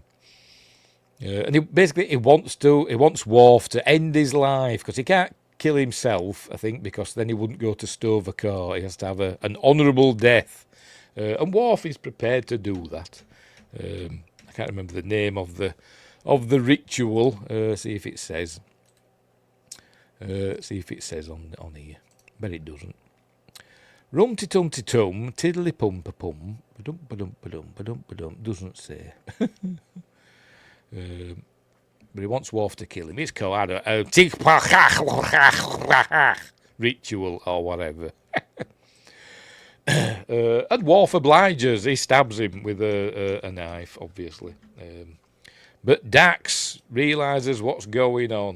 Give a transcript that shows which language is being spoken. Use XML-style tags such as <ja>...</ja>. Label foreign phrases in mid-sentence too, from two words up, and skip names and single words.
<en>And he wants Worf to end his life, because he can't kill himself, I think, because then he wouldn't go to Sto-Vo-Kor. He has to have an honourable death. And Worf is prepared to do that. I can't remember the name of the ritual. See if it says. On here. But it doesn't. Rum-ti-tum-ti-tum, tiddly-pum-pa-pum, ba-dum-ba-dum-ba-dum-ba-dum-ba-dum, doesn't say. But he wants Worf to kill him. It's called a ritual or whatever. And Worf obliges. He stabs him with a knife, obviously. But Dax realises what's going on.</en>